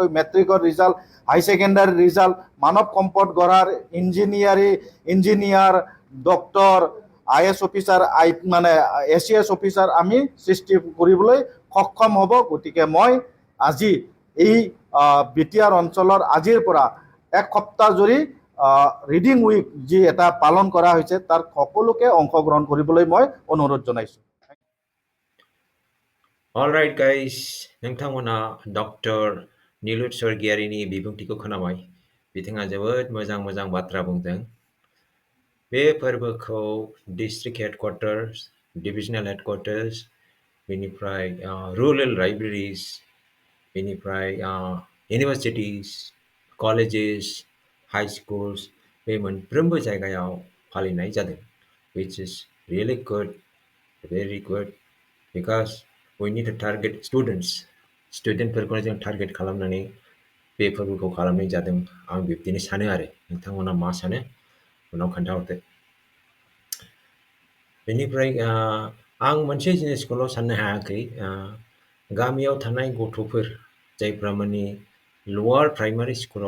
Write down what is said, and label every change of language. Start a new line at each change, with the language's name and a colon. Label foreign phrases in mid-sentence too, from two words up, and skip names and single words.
Assamese: মেট্ৰিকৰ ৰিজাল্ট
English: high secondary result
Assamese: মানৱ সম্পদ গঢ়াৰ ইঞ্জিনিয়াৰ ডক্টৰ
English: IS officer
Assamese: মানে
English: ACS officer
Assamese: আমি সৃষ্টি কৰিবলৈ সক্ষম হ'ব গতিকে মই আজি এই BTR অঞ্চলৰ আজিৰ পৰা এক সপ্তাহ জুৰি
English: reading week
Assamese: যি এটা পালন কৰা হৈছে তাৰ সকলোকে অংশগ্ৰহণ কৰিবলৈ মই অনুৰোধ জনাইছোঁ
English: Alright guys
Bodo: नोंथांमोना डक्टर निलुत स्वर्गयारिनि बिबुंथिखौ खोनाबाय बिथाङा जोबोद मोजां बाथ्रा बुंदों बे फोरबोखौ
English: District Headquarters Divisional Headquarters
Bodo: बेनिफ्राय
English: rural libraries
Bodo: बेनिफ्राय
English: universities colleges high schools
Bodo: बे मोनफ्रोमबो जायगायाव फालिनाय जादों
English: which is really good very good because we need to target student
Bodo: फोरखौनो जों टारगेट खालामनानै बे फोरबोखौ खालामनाय जादों आं बिब्दिनो सानो आरो नोंथांमोना मा सानो उनाव खोन्थाहरदो बेनिफ्राय आं मोनसे जिनिसखौल' साननो हायाखै गामियाव थानाय गथ'फोर जायफ्रा माने
English: lower primary
Bodo: स्कुलाव